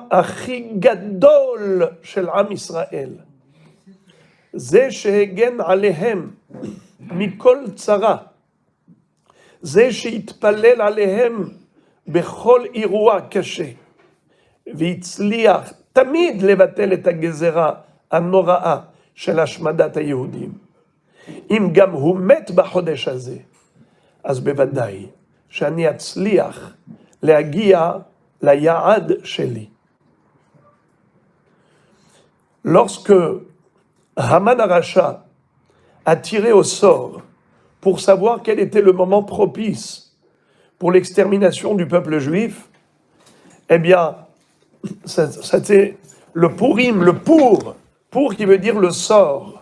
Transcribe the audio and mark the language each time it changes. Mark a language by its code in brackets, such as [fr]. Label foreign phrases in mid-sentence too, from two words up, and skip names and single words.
[he] הכי גדול של עם ישראל, זה שהגן עליהם מכל צרה, זה שהתפלל עליהם בכל אירוע קשה, והצליח תמיד לבטל את הגזרה הנוראה של השמדת היהודים. אם גם הוא מת בחודש הזה, אז בוודאי שאני אצליח להגיע ליעד שלי. [fr] Lorsque Haman Aracha a tiré au sort pour savoir quel était le moment propice pour l'extermination du peuple juif, eh bien, c'était le Purim, le pour qui veut dire le sort.